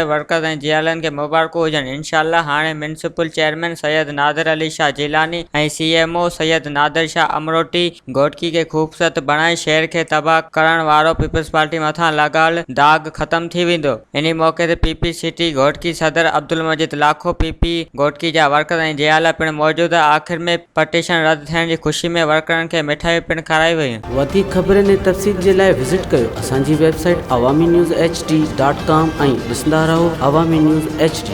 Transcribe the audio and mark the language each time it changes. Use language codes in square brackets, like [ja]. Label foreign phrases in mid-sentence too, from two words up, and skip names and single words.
[sd] वर्कर्स ऐं जियालनि खे मुबारकूं हुजनि। इंशाअल्लाह हाणे म्यूनिसिपल चेयरमैन सैयद नादिर अली शाह जिलानी ऐं CMO सैयद नादिर शाह अमरोटी घोटकी के खूबसूरत बणाए शहर के तबाह करण वारो पीपल्स पार्टी मथां लॻल दाग ख़त्म थी वेंदो। इन मौक़े ते PP सिटी घोटकी सदर अब्दुल मजीद लाखो PP घोटकी जा वर्कर ऐं जियाला पिणु मौजूदु। आख़िर में पटिशन रद्द थियण जी ख़ुशी में वर्करनि खे मिठाइयूं पिणु खाराई वयूं। वधीक ख़बरनि ऐं तफ़सील जे लाइ विज़िट कयो असांजी वेबसाइट awami news hd.com ऐं ॾिसंदा रहो अवामी न्यूज़ HD।